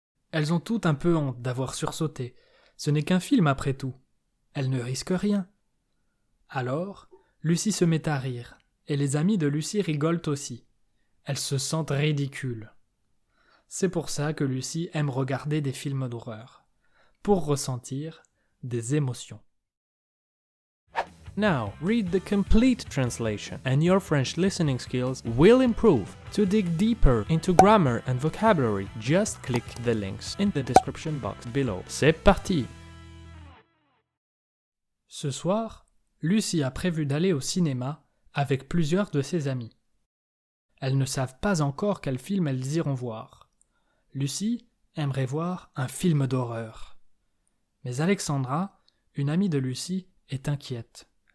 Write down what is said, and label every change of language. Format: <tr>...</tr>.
<fr>Elles ont toutes un peu honte d'avoir sursauté. Ce n'est qu'un film après tout. Elles ne risquent rien. Alors, Lucie se met à rire, et les amies de Lucie rigolent aussi. Elles se sentent ridicules. C'est pour ça que Lucie aime regarder des films d'horreur, pour ressentir des émotions.</fr> <en>Now, read the complete translation and your French listening skills will improve. To dig deeper into grammar and vocabulary, just click the links in the description box below.</en> <fr>C'est parti! Ce soir, Lucie a prévu d'aller au cinéma avec plusieurs de ses amies. Elles ne savent pas encore quel film elles iront voir. Lucie aimerait voir un film d'horreur. Mais Alexandra, une amie de Lucie, est inquiète.</fr>